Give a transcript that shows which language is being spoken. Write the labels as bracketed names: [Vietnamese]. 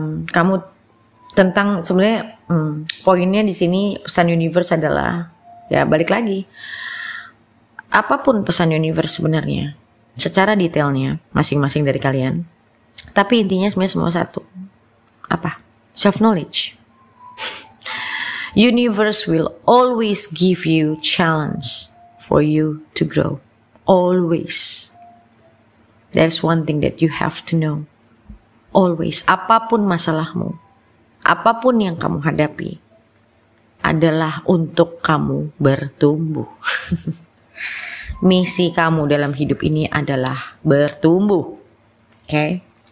[Indonesian] kamu, tentang sebenarnya poinnya di sini pesan universe adalah ya balik lagi, apapun pesan universe sebenarnya secara detailnya masing-masing dari kalian, tapi intinya sebenarnya semua satu, apa? [English] Self knowledge. Universe will always give you challenge for you to grow. Always. There's one thing that you have to know. [Indonesian] Always, apapun masalahmu, apapun yang kamu hadapi adalah untuk kamu bertumbuh. Misi kamu dalam hidup ini adalah bertumbuh. Okay?